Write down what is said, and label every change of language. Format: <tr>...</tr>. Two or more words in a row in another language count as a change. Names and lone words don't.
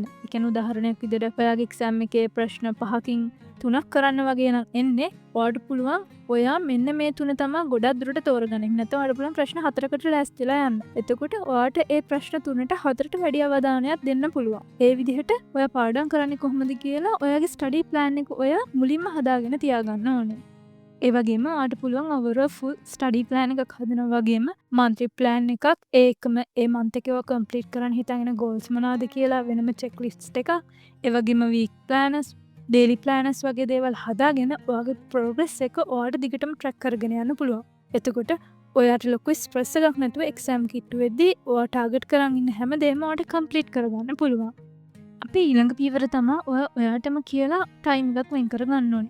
<si>ඒ කියන්නේ උදාහරණයක් විදිහට ඔයාගේ එක්සෑම් එකේ ප්‍රශ්න 5කින් 3ක් කරන්න වගේ නම් එන්නේ ඔයාට පුළුවන් ඔයා මෙන්න මේ 3 තමයි ගොඩක් දුරට තෝරගන්න. නැත්නම් ඔයාට පුළුවන් ප්‍රශ්න 4කට ලෑස්තිලා යන්න. එතකොට ඔයාට ඒ ප්‍රශ්න 3ට 4ට වැඩි අවධානයක් දෙන්න පුළුවන්. ඒ විදිහට ඔයා පාඩම් කරන්නේ කොහොමද කියලා ඔයාගේ</si> <en>study plan</en> <si>එක ඔයා මුලින්ම හදාගෙන තියාගන්න ඕනේ. ඒ වගේම ඔයාට පුළුවන්</si> <en>overall full study plan</en> <si>එකක් හදනවා වගේම</si> <en>monthly plan</en> <si>එකක් ඒකම ඒ month එකේ ඔයා complete කරන්න හිතාගෙන goals මොනවද කියලා වෙනම checklist එකක් ඒ වගේම</si> <en>week planners daily planners</en> <si>වගේ දේවල් හදාගෙන ඔයාගේ progress එක ඔයාට දිගටම track කරගෙන යන්න පුළුවන්. එතකොට ඔයාට ලොකු stress එකක් නැතුව exam කිට්ටුවේදී ඔයා target කරන් ඉන්න හැමදේම ඔයාට complete කරගන්න පුළුවන්. අපි ඊළඟ පියවර තමා ඔයාටම කියලා ටයිම් එකක් වෙන් කරගන්න ඕනේ.</si>